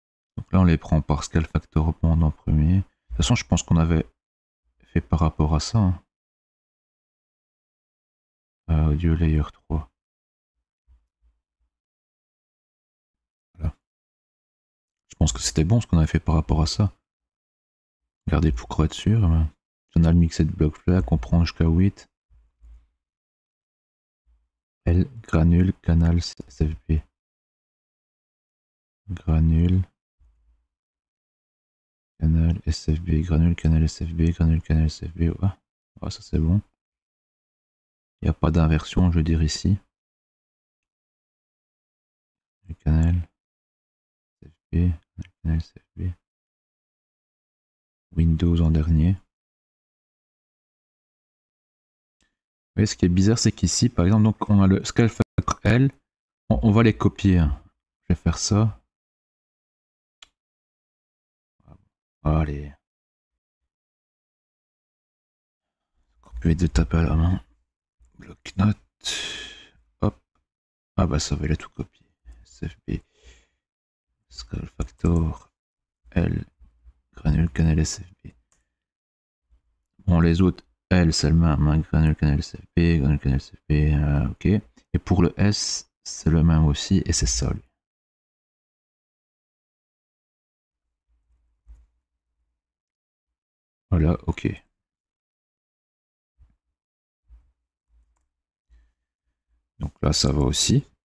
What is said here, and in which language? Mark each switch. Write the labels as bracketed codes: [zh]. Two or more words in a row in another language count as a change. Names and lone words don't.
[fr] Donc là, on les prend par [en] scale factor bond [fr] en premier. De toute façon, je pense qu'on avait fait par rapport à ça. [en] Hein. Audio layer 3. [fr] Voilà. Je pense que c'était bon ce qu'on avait fait par rapport à ça. Regardez pour être sûr. On a le [en] mixed block flag, [fr] on prend jusqu'à 8. L, granule, canal, SFB. Granule, canal, SFB, granule, canal, SFB, granule, canal, SFB. Ouais, ouais ça c'est bon. Il n'y a pas d'inversion, je veux dire ici. Le canal, SFB, canal, SFB. Windows en dernier. Oui, ce qui est bizarre, c'est qu'ici, par exemple, donc on a le [en] scale factor L. [fr] On va les copier. Hein. Je vais faire ça. Allez. Copier de taper à la main. Bloc-notes. Hop. Ah bah ça va, il a tout copié. [en] SFB. Scale factor L. [fr] Granule canal SFB. Bon, les autres, L, c'est le même. Granule canal SFB. Granule canal SFB. Ok. Et pour le S, c'est le même aussi. Et c'est ça, lui. Voilà, ok. Donc là, ça va aussi.